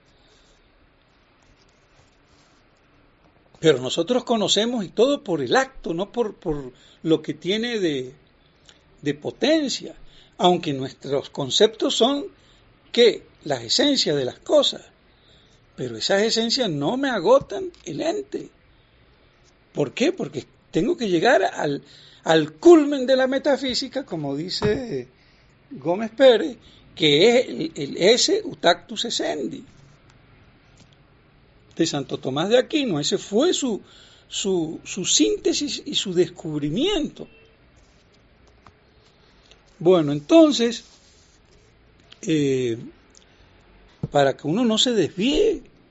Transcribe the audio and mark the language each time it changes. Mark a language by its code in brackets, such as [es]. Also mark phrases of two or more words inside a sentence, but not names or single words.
[es] Pero nosotros conocemos y todo por el acto, no por lo que tiene de potencia, aunque nuestros conceptos son que las esencias de las cosas, pero esas esencias no me agotan el ente. ¿Por qué? Porque tengo que llegar al culmen de la metafísica, como dice Gómez Pérez, que es el [la] esse utactus essendi [es] de Santo Tomás de Aquino. Ese fue su síntesis y su descubrimiento. Bueno, entonces, para que uno no se desvíe.